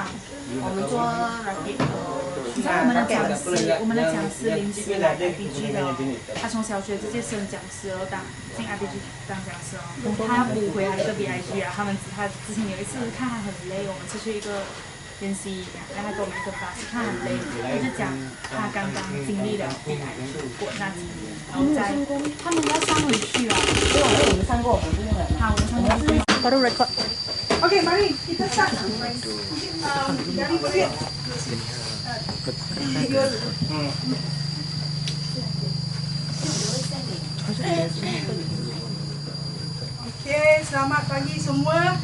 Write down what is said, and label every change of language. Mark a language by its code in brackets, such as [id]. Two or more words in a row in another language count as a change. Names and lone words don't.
[zh] 我们做 racket， 你知道我们的讲师临时来 IBG 的，他从小学直接升讲师了，进 IBG 当讲师哦，他要补回来一个 BIG 啊。他之前有一次看他很累，我们出去一个练习，然后他给我们一个 class， 看很累，他就讲他刚刚经历了 BIG 过那几年，然后他们要上回去啊。因为我们上过，我们不用了。好，我们上过。 [ms] Baru record. Okey, mari kita start. Dari boleh. Okey, selamat pagi semua.